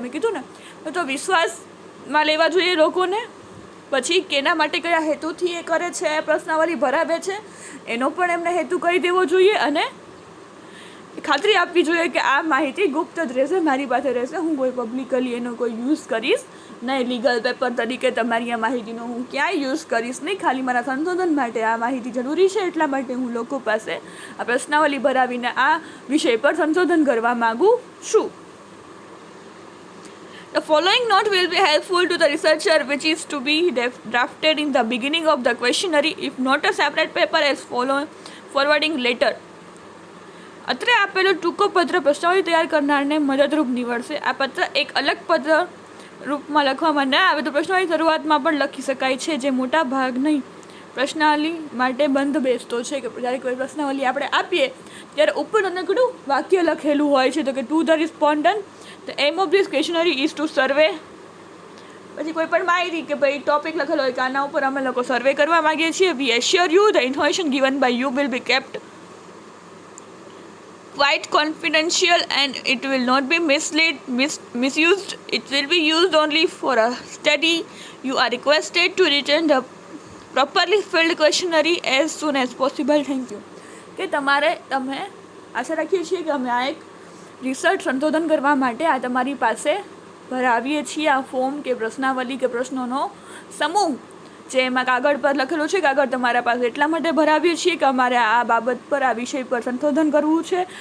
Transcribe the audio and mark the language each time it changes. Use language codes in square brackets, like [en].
[gu] મેં કીધું ને તો વિશ્વાસમાં લેવા જોઈએ લોકોને, પછી કેના માટે કયા હેતુથી એ કરે છે, પ્રશ્નાવલી ભરાવે છે એનો પણ એમને હેતુ કહી દેવો જોઈએ, અને ખાતરી આપવી જોઈએ કે આ માહિતી ગુપ્ત જ રહેશે, મારી પાસે રહેશે, હું કોઈ પબ્લિકલી એનો કોઈ યુઝ કરીશ નહીં, લીગલ પેપર તરીકે તમારી આ માહિતીનો હું ક્યાંય યુઝ કરીશ નહીં, ખાલી મારા સંશોધન માટે આ માહિતી જરૂરી છે એટલા માટે હું લોકો પાસે આ પ્રશ્નાવલી ભરાવીને આ વિષય પર સંશોધન કરવા માગું છું. [en] The following note will be helpful to the researcher which is to be drafted in the beginning of the questionnaire if not a separate paper as forwarding later. [gu] અત્રે આપેલો ટૂંકો પત્ર પ્રશ્નાવલી તૈયાર કરનારને મદદરૂપ નીવડશે. આ પત્ર એક અલગ પત્ર રૂપમાં લખવામાં ન આવે તો પ્રશ્નાવલી શરૂઆતમાં પણ લખી શકાય છે, જે મોટા ભાગની પ્રશ્નાવલી માટે બંધ બેસતો છે કે જ્યારે કોઈ પ્રશ્નાવલી આપણે આપીએ ત્યારે ઉપર નાનકડું વાક્ય લખેલું હોય છે તો કે [en] to the respondent the aim of this questionnaire is to survey, [gu] પછી કોઈ પણ માહિતી કે ભાઈ ટોપિક લખેલો હોય કે આના ઉપર અમે લોકો સર્વે કરવા માગીએ છીએ. [en] We assure you the information given by you will be kept quite confidential and it will not be misused. It will be used only for a study. You are requested to return the properly filled questionnaire as soon as possible. Thank you. [gu] કે તમે આશા રાખીએ છીએ કે અમે આ એક research સંશોધન કરવા માટે આ તમારી પાસે ભરાવીએ છીએ આ ફોર્મ કે પ્રશ્નાવલી કે પ્રશ્નોનો સમૂહ જે એમાં કાગળ પર લખેલું છે. કાગળ તમારા પાસે એટલા માટે ભરાવીએ છીએ કે અમારે આ બાબત પર આ વિષય પર સંશોધન કરવું છે.